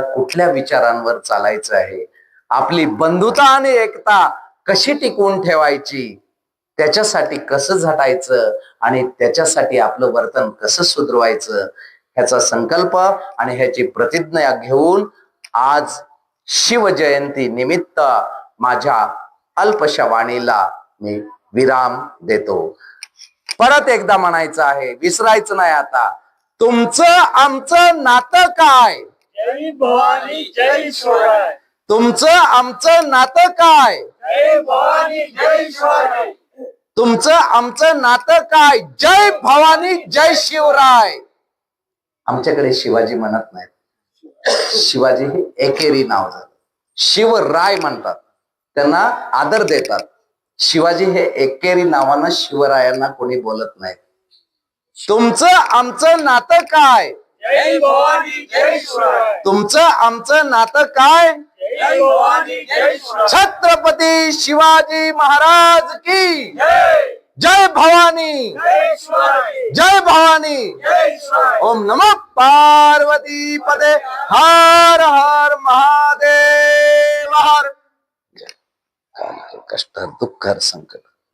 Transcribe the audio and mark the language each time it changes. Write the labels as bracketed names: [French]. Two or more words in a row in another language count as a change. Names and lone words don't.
[Marathi] कुठल्या विचारांवर चालायचं आहे, आपली बंधुता आणि एकता कशी टिकवून ठेवायची, त्याच्यासाठी कसं झटायचं आणि त्याच्यासाठी आपलं वर्तन कसं सुधरवायचं, ह्याचा संकल्प आणि ह्याची प्रतिज्ञा घेऊन आज शिवजयंती निमित्त माझ्या अल्पशा वाणीला मी विराम देतो. परत एकदा म्हणायचं आहे, विसरायचं नाही आता, तुमचं आमचं नातं काय? जय भवानी जय शिवराय. तुमचं आमचं नातं काय? जय भवानी जय शिवराय. तुमचं आमचं नातं काय? जय भवानी जय शिवराय. आमच्याकडे शिवाजी म्हणत नाहीत, शिवाजी हे एकेरी नाव झालं. शिवराय म्हणतात, त्यांना आदर देतात. शिवाजी हे एकेरी नावानं शिवरायांना कोणी बोलत नाही. तुमचं आमचं नातं काय? जय भवानी जय शिवराय. तुमचं आमचं नातं काय? जय भवानी जय शिवराय. छत्रपती शिवाजी महाराज की जय. जय भवानी, जय शिवराय. जय भवानी. भवानी जय शिवराय ओम नमः पार्वती पदे हर हर महादेव हर. कष्ट दुःख संकट